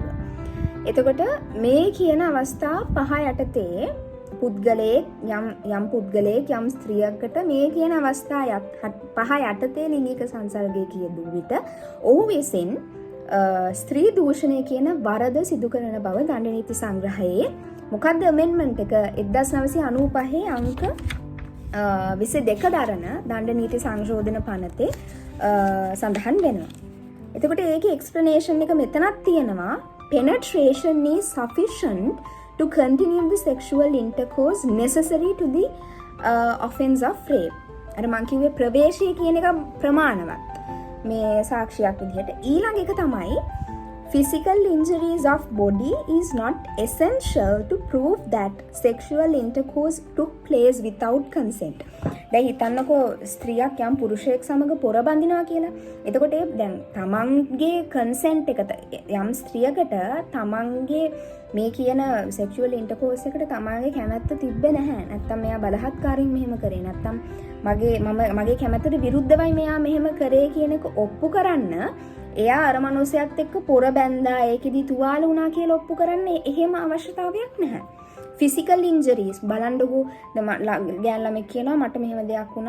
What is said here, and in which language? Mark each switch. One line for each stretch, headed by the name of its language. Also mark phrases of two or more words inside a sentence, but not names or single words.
Sinhala: එතකොට මේ කියන අවස්ථා පහ යටතේ පුද්ගලයෙක් යම් යම් ස්ත්‍රියකට මේ කියන අවස්ථා පහ යටතේ ලිංගික සංසර්ගය කියදු විට ඔහු විසින් ස්ත්‍රී දූෂණය කියන වරද සිදු කරන බව දඬු නීති සංග්‍රහයේ මොකද්ද amendment එක 1995 අංක 22 දරන දණ්ඩ නීති සංශෝධන පනතේ සඳහන් වෙනවා. එතකොට ඒකේ explanation එක මෙතනක් තියෙනවා.
English: Penetration is sufficient to continue the sexual intercourse necessary to the offense of rape.
Sinhala: අර මං කිව්වේ ප්‍රවේශය කියන එක ප්‍රමාණවත්. මේ සාක්ෂියක් විදිහට. ඊළඟ එක තමයි
English: physical injuries of body is not essential to prove that sexual intercourse took place without consent.
Sinhala: දැන් හිතන්නකෝ ස්ත්‍රියක් යම් පුරුෂයෙක් සමග පොර බඳිනවා කියලා. එතකොට දැන් තමන්ගේ කන්සෙන්ට් එකට යම් ස්ත්‍රියකට තමන්ගේ මේ කියන
English: sexual intercourse
Sinhala: එකට තමන්ගේ කැමැත්ත තිබ්බේ නැහැ. නැත්තම් මෙයා බලහත්කාරයෙන් මෙහෙම කරේ. නැත්තම් මගේ කැමැත්තට විරුද්ධවයි මෙයා මෙහෙම කරේ කියන එක ඔප්පු කරන්න එයා අර මනුස්සයත් එක්ක පොර බැන්දා ඒකෙදි තුවාල වුණා කියලා ඔප්පු කරන්න එහෙම අවශ්‍යතාවයක් නැහැ.
English: physical injuries
Sinhala: බලන්නකෝ ගෑන් ළමෙක් කියනවා මට මෙහෙම දෙයක් වුණා.